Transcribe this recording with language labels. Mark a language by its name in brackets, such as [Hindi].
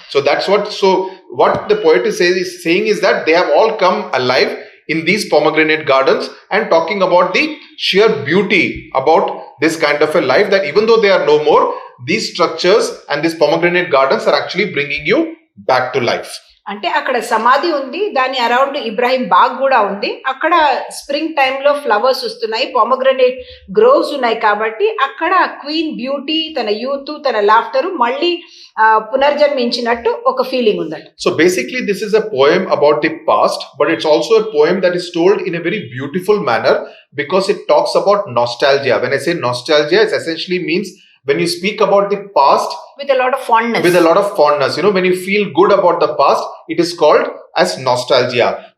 [English] So that's what the poet is saying is that they have all come alive in these pomegranate gardens, and talking about the sheer beauty about this kind of a life, that even though they are no more, these structures and these pomegranate gardens are actually bringing you back to life. [Telugu] అంటే అక్కడ సమాధి ఉంది, దాని around Ibrahim బాగ్ కూడా ఉంది. అక్కడ spring టైంలో flowers వస్తున్నాయి, పామోగ్రనేట్ గ్రోవ్స్ ఉన్నాయి. కాబట్టి అక్కడ క్వీన్ బ్యూటీ, తన యూత్, తన లాఫ్టర్ మళ్ళీ పునర్జన్మించినట్టు ఒక ఫీలింగ్ ఉందంట. [English] So basically this is a poem about the past, but it's also a poem that is told in a very beautiful manner because it talks about nostalgia. When I say nostalgia, it essentially means when you speak about the past with a lot of fondness. When you feel good about the past, it is called as nostalgia.